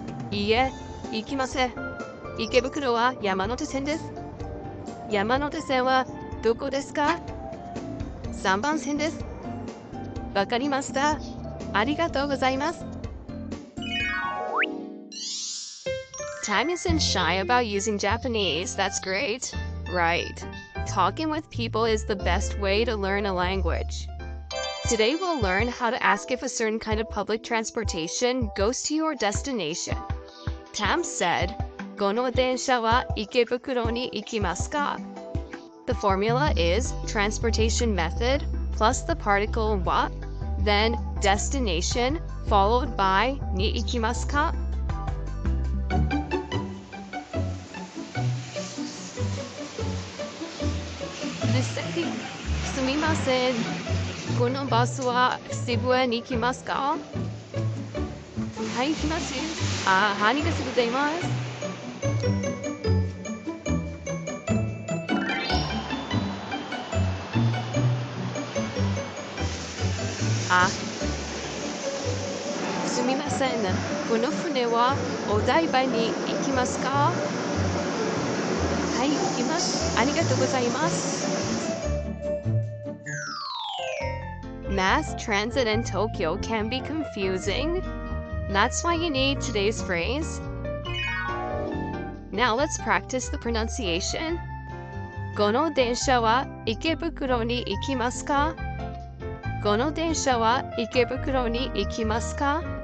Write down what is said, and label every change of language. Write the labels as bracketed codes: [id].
[ja] いいえ、行きません。池袋は山手線です。山手線はどこですか？3番線です。わかりました。ありがとうございます。 [en] Time isn't shy about using Japanese. That's great. Right. Talking with people is the best way to learn a language. Today we'll learn how to ask if a certain kind of public transportation goes to your destination. Tam said, [ja] この電車は池袋に行きますか? [en] The formula is transportation method plus the particle wa, then destination followed by [ja] に行きますか? This すみません。このバスは渋谷に行きますか？はい、行きます。ありがとうございます。すみません。この船はお台場に行きますか？はい、行きます。ありがとうございます。 [en] Mass transit in Tokyo can be confusing. That's why you need today's phrase. Now let's practice the pronunciation. [ja] この電車は池袋に行きますか？この電車は池袋に行きますか?